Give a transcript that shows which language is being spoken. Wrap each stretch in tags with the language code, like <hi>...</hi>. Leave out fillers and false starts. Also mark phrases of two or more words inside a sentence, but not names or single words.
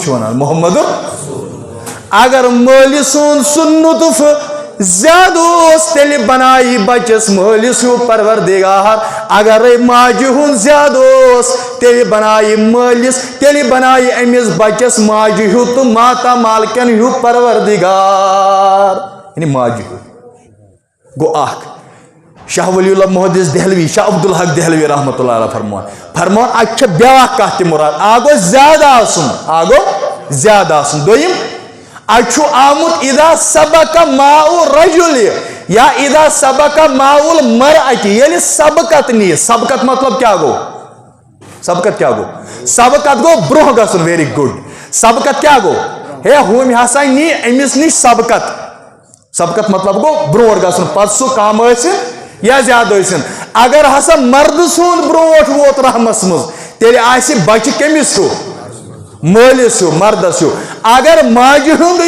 <ks>چھُ ونان محمد اگر مٲلِس سُنٛد سُہ نُطفہٕ زیادٕ اوس تیٚلہِ بنایہِ بچس مٲلِس ہیوٗ پروردگار اگرے ماجہِ ہُنٛد زیادٕ اوس تیٚلہِ بنایہِ مٲلِس تیٚلہِ بنایہِ أمِس بچس ماجہِ ہیوٗ تہٕ ماتا مالکن ہیوٗ پروردگار یعنی ماجہِ ہیوٗ گوٚو اکھ شاہ ولی اللہ محدث دہلوی شاہ عبدالحق دہلوی رحمتہ اللہ علیہ فرمان اتہِ چھےٚ بیٛاکھ کتھ تہِ مُراد اکھ گوٚو زیادٕ آسُن دوٚیِم اتہِ چھُ آمُت</ks> <ar>اذا سبق ماء الرجل یا اذا سبق ماء المرأة</ar> <ks>ییٚلہِ سبقت نِیہِ سبقت مطلب کیٛاہ گوٚو سبقت گوٚو برونٛہہ گژھُن ویری گُڈ سبقت کیٛاہ گوٚو ہے ہُمۍ ہسا نی أمِس نِش سبقت مطلب گوٚو برونٛٹھ گژھُن پتہٕ سُہ کم ٲسِن یا زیادٕ ٲسِن اگر ہسا مردٕ سُنٛد برونٛٹھ ووت رحمس منٛز تیٚلہِ آسہِ بچہِ کٔمِس ہیوٗ مٲلِس ہیوٗ مردس ہیوٗ اگر ماجہِ ہُنٛدُے</ks>